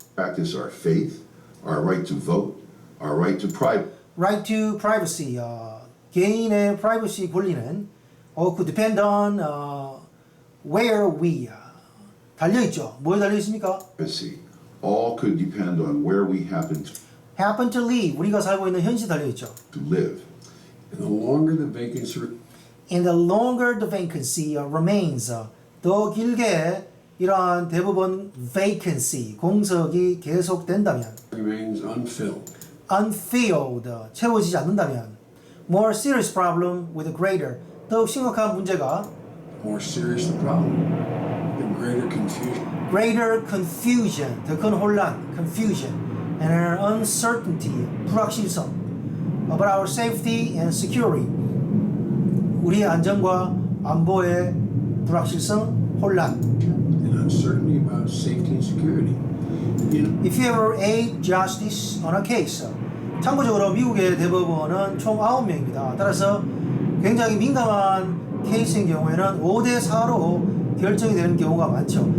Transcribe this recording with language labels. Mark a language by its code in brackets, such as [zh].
[en] practice our faith, our right to vote, our right to right to privacy, [ko] 개인의 [en] privacy [ko] 권리는 [en] could depend on where we [ko] 달려 있죠. 뭐에 달려 있습니까? [en] privacy. All could depend on where we happen to live, [ko] 우리가 살고 있는 현실이 달려 있죠. [en] to live. And the longer the vacancy And the longer the vacancy remains, [ko] 더 길게 이러한 대법원 [en] vacancy, [ko] 공석이 계속된다면, [en] remains unfilled, unfilled, [ko] 채워지지 않는다면, [en] more serious problem with a greater, [ko] 더욱 심각한 문제가 [en] the more serious the problem, the greater confusion, [ko] 더 큰 혼란, [en] confusion, and uncertainty, [ko] 불확실성, [en] about our safety and security, [ko] 우리의 안전과 안보의 불확실성, 혼란. [en] and uncertainty about safety and security. If you ever aid justice on a case, [ko] 참고적으로 미국의 대법원은 총 9명입니다. 따라서 굉장히 민감한 케이스인 경우에는 5대4로 결정이 되는 경우가 많죠.